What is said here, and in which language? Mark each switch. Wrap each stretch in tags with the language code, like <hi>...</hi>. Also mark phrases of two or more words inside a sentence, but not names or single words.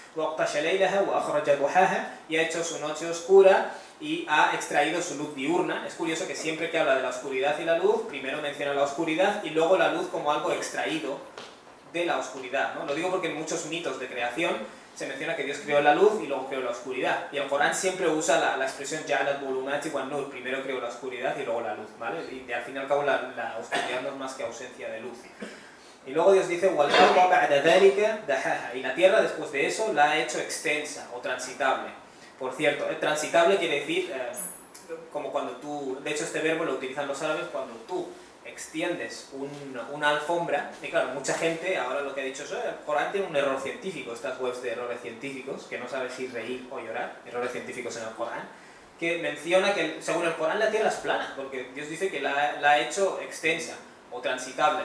<es>Y ha hecho su noche oscura y ha extraído su luz diurna. Es curioso que siempre que habla de la oscuridad y la luz, primero menciona la oscuridad y luego la luz como algo extraído de la oscuridad, ¿no? Lo digo porque en muchos mitos de creación se menciona que Dios creó la luz y luego creó la oscuridad. Y el Corán siempre usa la expresión</es> <ar>جعل الظلمات والنور,</ar> <es>primero creó la oscuridad y luego la luz, ¿vale? Y al fin y al cabo la oscuridad no es más que ausencia de luz. Y luego Dios dice,</es> <ar>وَالْأَرْضَ بَعْدَ ذَلِكَ دَحَاهَا.</ar> <es>Y la tierra después de eso la ha hecho extensa o transitable. Por cierto, transitable quiere decir, como cuando tú, de hecho este verbo lo utilizan los árabes cuando tú extiendes una alfombra, y claro, mucha gente ahora lo que ha dicho es, el Corán tiene un error científico, estas webs de errores científicos, que no sabes si reír o llorar, errores científicos en el Corán, que menciona que según el Corán la tierra es plana, porque Dios dice que la ha hecho extensa o transitable.</es>